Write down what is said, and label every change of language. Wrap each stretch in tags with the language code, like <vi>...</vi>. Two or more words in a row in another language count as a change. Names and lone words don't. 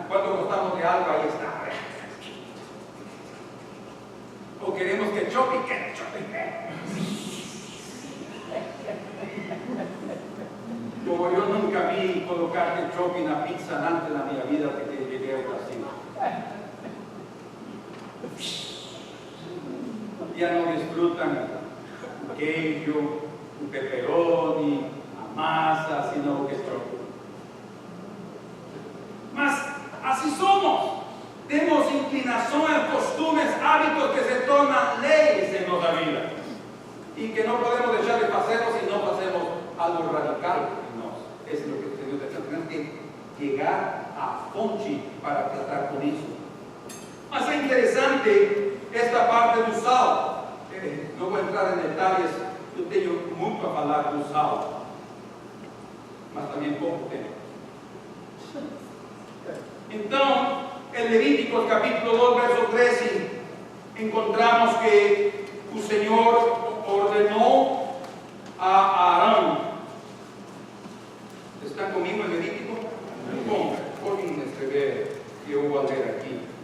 <pt>Quando gostamos de algo, aí está. Ou queremos ketchup, Como eu nunca vi colocar ketchup na pizza antes na minha vida, porque cheguei ao Brasil. Já não desfrutam o queijo, o pepperoni, a massa, senão o ketchup.</pt> <es>Mas Así somos. Tenemos inclinaciones, costumbres, hábitos que se tornan leyes en nuestra vida y que no podemos dejar de hacerlos si no hacemos algo radical en nosotros. Es lo que tenemos que hacer. Tenemos que llegar a fonte para tratar con eso. Más interesante esta parte do sal. No voy a entrar en detalles, yo tengo mucho a hablar do sal, mas también poco tempo.</es> <pt>Então,</pt> <es>en Levíticos capítulo 2, verso 13, encontramos que el Señor ordenó a Aarón. ¿Están conmigo en Levítico? Bom, pueden escrever que yo voy a leer aquí.</es>